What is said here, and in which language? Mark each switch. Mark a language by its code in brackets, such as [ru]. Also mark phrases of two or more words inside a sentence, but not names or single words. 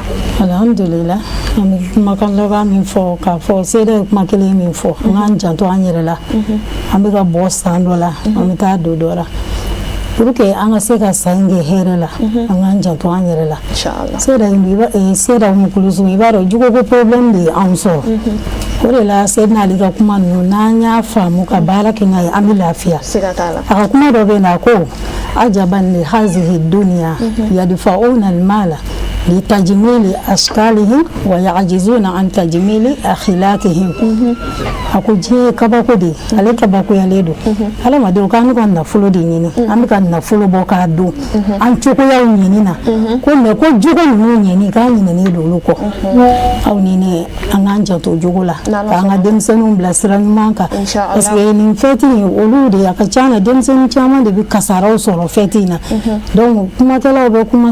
[bm] alhamdulillah an bɛ kumakan laban min fɔ k'a fɔ Seyda kuma kelen min fɔ an k'an janto an yɛrɛ la an bɛ ka bɔ san dɔ la an bɛ taa don dɔ la [fr] pour que [bm] an ka se ka san kɛ hɛrɛ la an k'an janto an yɛrɛ la Seyda Mukulusu i b'a dɔn jugoko problème de y'anw sɔrɔ o de la Seydina Ali ka kuma ninnu n'an y'a faamu ka baara kɛ n'a ye an bɛ lafiya a ka kuma dɔ bɛ yen a ko [ar] عجبا لهذه الدنيا يدفعون المال لتجميل أشكالهم ويعجزون عن تجميل أخلاقهم [bm] ako je kabako de ale kabako yale do ala ma de ko an ka nafolo de ɲini an bɛ ka nafolo bɔ k'a don an cogoyaw ɲini na ko mais ko jogo ninnu ɲini k'an ɲinɛnen do olu kɔ aw ni ne an k'an janto jogo la k'an ka denmisɛnninw bila sira ɲuman kan [fr] parce que [bm] nin fête in olu de a ka ca na denmisɛnnin caman de bɛ kasaraw sɔrɔ fête in na donc kumakɛlaw bɛ kuma